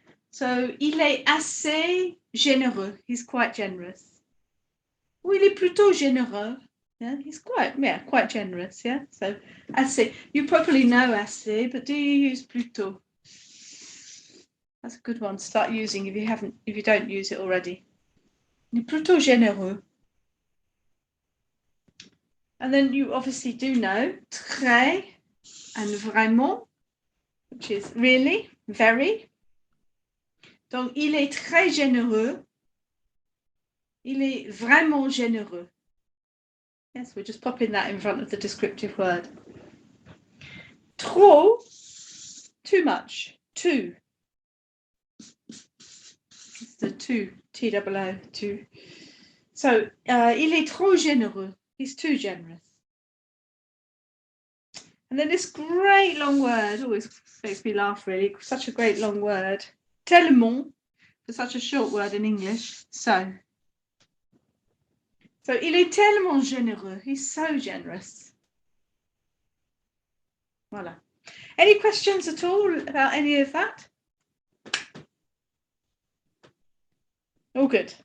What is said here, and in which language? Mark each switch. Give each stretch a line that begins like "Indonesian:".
French: So, il est assez généreux.
English: He's quite generous.
French: Or il est plutôt généreux.
English: Yeah, he's quite generous. Yeah. So, assez. You probably know assez, but do you use plutôt? That's a good one to start using if you don't use it already.
French: Il est plutôt généreux.
English: And then you obviously do know très and vraiment, which is really, very.
French: Donc, il est très généreux. Il est vraiment généreux.
English: Yes, we're just popping that in front of the descriptive word. Trop, too much, too. It's the too, T-O-O, too.
French: So, il est trop généreux.
English: He's too generous. And then this great long word always makes me laugh, really. Such a great long word. Tellement, for such a short word in English.
French: So, il est tellement généreux.
English: He's so generous.
French: Voilà.
English: Any questions at all about any of that? All good.